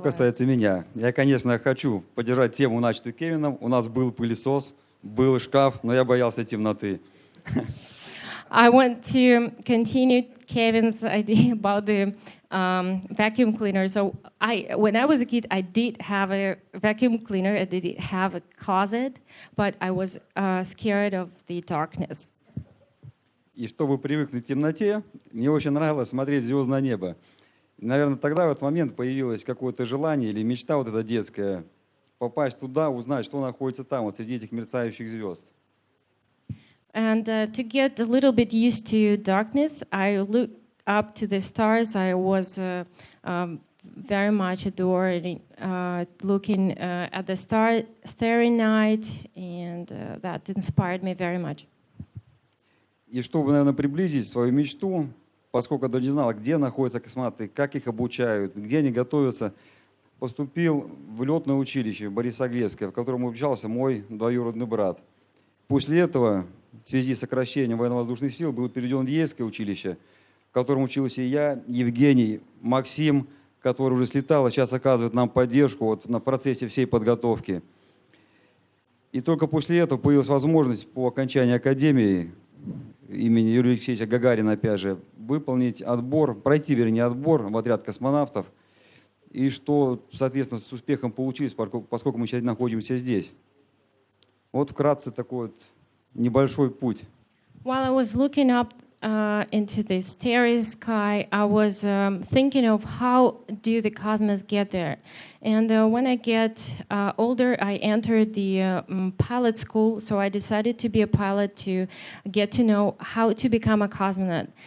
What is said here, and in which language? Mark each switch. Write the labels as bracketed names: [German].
[Russian] касается меня, я, конечно, хочу поддержать тему, начатую Кевином. У нас был пылесос, был шкаф, но я боялся темноты. [English] I want to continue Kevin's idea about the vacuum cleaner. So when I was a kid, I did have a vacuum cleaner. I did have a closet, but I was scared of the darkness. [Russian] И чтобы привыкнуть к темноте, мне очень нравилось смотреть звездное небо. И, наверное, тогда в этот момент появилось какое-то желание или мечта вот эта детская попасть туда, узнать, что находится там, вот среди этих мерцающих звезд. [English] And to get a little bit used to darkness, I looked up to the stars. I was very much adored looking at the starry night, and that inspired me very much. [Russian] И чтобы, наверное, приблизить свою мечту, поскольку я не знал, где находятся космонавты, как их обучают, где они готовятся, поступил в летное училище Борисоглебское, в котором обучался мой двоюродный брат. После этого, в связи с сокращением военно-воздушных сил, был переведен в Ейское училище, в котором учился и я, Евгений, Максим, который уже слетал, и сейчас оказывает нам поддержку вот на процессе всей подготовки. И только после этого появилась возможность по окончании академии имени Юрия Алексеевича Гагарина, опять же, выполнить отбор, пройти, вернее, отбор в отряд космонавтов, и что, соответственно, с успехом получилось, поскольку мы сейчас находимся здесь. Вот вкратце такой вот небольшой путь. [English] While I was looking up into the starry sky, I was thinking of how do the cosmonauts get there. And when I get older, I entered the pilot school, so I decided to be a pilot to get to know how to become a cosmonaut.